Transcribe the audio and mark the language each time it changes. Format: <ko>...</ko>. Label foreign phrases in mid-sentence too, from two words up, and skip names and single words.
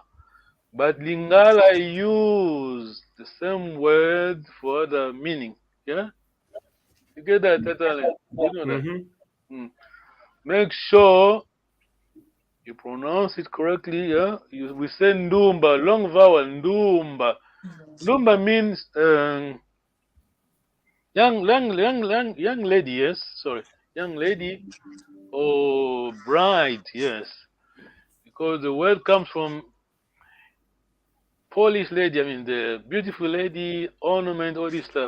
<en>But Lingala use the same word for the meaning. Yeah? You get that, Tata? You know that? Make sure you pronounce it correctly. Yeah? We say Ndumba, long vowel, Ndumba. Ndumba means young lady, yes? Sorry. Young lady or bride, yes. Because the word comes from Polish lady, I mean the beautiful lady, ornament, all this stuff.</en>